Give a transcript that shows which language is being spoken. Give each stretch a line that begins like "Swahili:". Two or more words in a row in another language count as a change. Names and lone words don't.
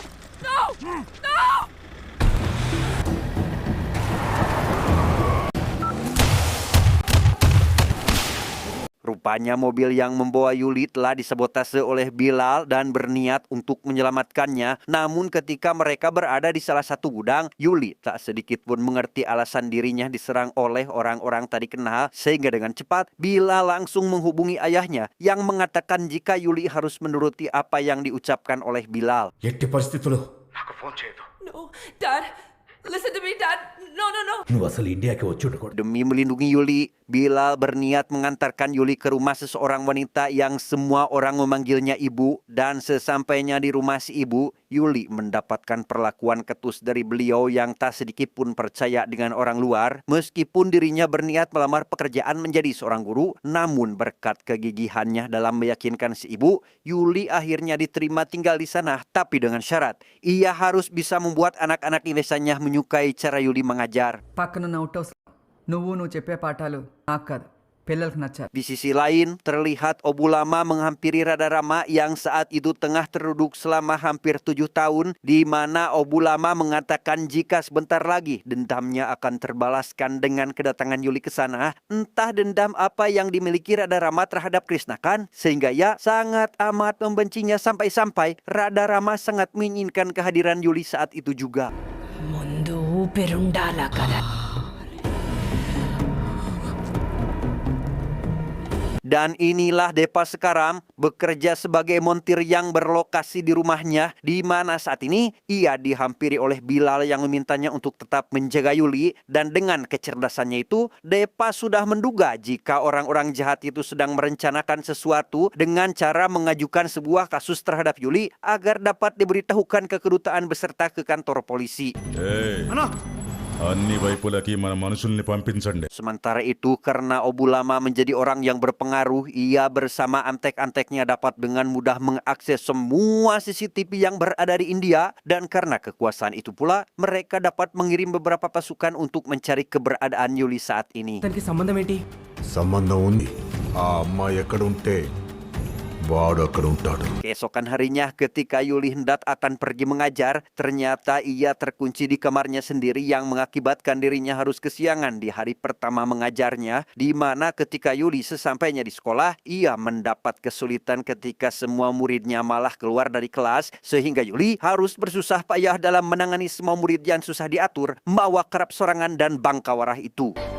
Indonesian: Rupanya mobil yang membawa Yuli telah disabotase oleh Bilal dan berniat untuk menyelamatkannya. Namun ketika mereka berada di salah satu gudang, Yuli tak sedikit pun mengerti alasan dirinya diserang oleh orang-orang tak dikenal, sehingga dengan cepat Bilal langsung menghubungi ayahnya yang mengatakan jika Yuli harus menuruti apa yang diucapkan oleh Bilal.
Telugu: ఎట్టి పరిస్థితుల్లో నాకు ఫోన్ చేయదు.
English: No, Dad, listen to me, Dad. No.
Telugu: నువ్వు అసలు ఇండియాకి వచ్చి ఉండకూడదు.
Indonesian: Demi melindungi Yuli, Bilal berniat mengantarkan Yuli ke rumah seseorang wanita yang semua orang memanggilnya ibu, dan sesampainya di rumah si ibu, Yuli mendapatkan perlakuan ketus dari beliau yang tak sedikit pun percaya dengan orang luar. Meskipun dirinya berniat melamar pekerjaan menjadi seorang guru, namun berkat kegigihannya dalam meyakinkan si ibu, Yuli akhirnya diterima tinggal di sana, tapi dengan syarat ia harus bisa membuat anak-anak di desanya menyukai cara Yuli mengajar.
Telugu: పక్కనున్న
English: out house
Telugu: నువ్వు చెప్పే పాఠాలు నాకు కాదు పిల్లలకు నచ్చాలి.
Indonesian: Di sisi lain, terlihat Obulama menghampiri Radharama yang saat itu tengah terduduk selama hampir 7 tahun, di mana Obulama mengatakan jika sebentar lagi dendamnya akan terbalaskan dengan kedatangan Yuli ke sana. Entah dendam apa yang dimiliki Radharama terhadap Krishnakan, sehingga ia sangat amat membencinya sampai-sampai Radharama sangat menginginkan kehadiran Yuli saat itu juga.
Telugu: ముందు ఊపిరుండాలా కదా.
Indonesian: Dan inilah Depa sekarang bekerja sebagai montir yang berlokasi di rumahnya, di mana saat ini ia dihampiri oleh Bilal yang memintanya untuk tetap menjaga Yuli. Dan dengan kecerdasannya itu, Depa sudah menduga jika orang-orang jahat itu sedang merencanakan sesuatu dengan cara mengajukan sebuah kasus terhadap Yuli agar dapat diberitahukan ke kedutaan beserta ke kantor polisi.
Telugu: అన్ని వైపులకి మన మనుషుల్ని పంపించండి.
Indonesian: Sementara itu, karena Obulama menjadi orang yang berpengaruh, ia bersama antek-anteknya dapat dengan mudah mengakses semua CCTV yang berada di India. Dan karena kekuasaan itu pula, mereka dapat mengirim beberapa pasukan untuk mencari keberadaan Yuli saat ini.
Telugu: దానికి సంబంధం ఏంటి? సంబంధం ఉంది. ఆ అమ్మాయి ఎక్కడుంటే వాడు అక్కడ ఉంటాడు.
Indonesian: Keesokan harinya ketika Yuli hendak akan pergi mengajar, ternyata ia terkunci di kamarnya sendiri yang mengakibatkan dirinya harus kesiangan di hari pertama mengajarnya, di mana ketika Yuli sesampainya di sekolah, ia mendapat kesulitan ketika semua muridnya malah keluar dari kelas, sehingga Yuli harus bersusah payah dalam menangani semua murid yang susah diatur, membawa kerap sorangan dan bangkawarah itu.